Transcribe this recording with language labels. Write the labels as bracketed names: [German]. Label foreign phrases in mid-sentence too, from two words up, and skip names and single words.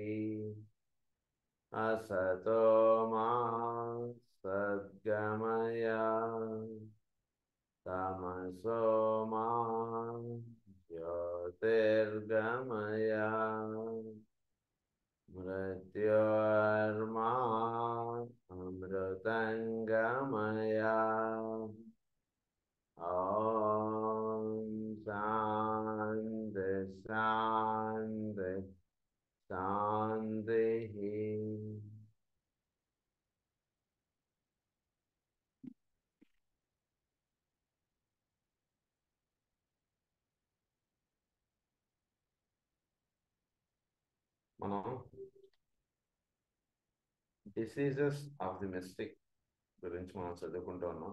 [Sanskrit] असतो मा सद्गमय तमसो मा ज्योतिर्गमय मृत्योर्मा अमृतङ्गमय। ॐ शान्ति शान्ति शान्तिः। [Telugu] మనం [English] diseases of the mystic [Telugu] గురించి మనం చదువుకుంటూ ఉన్నాం.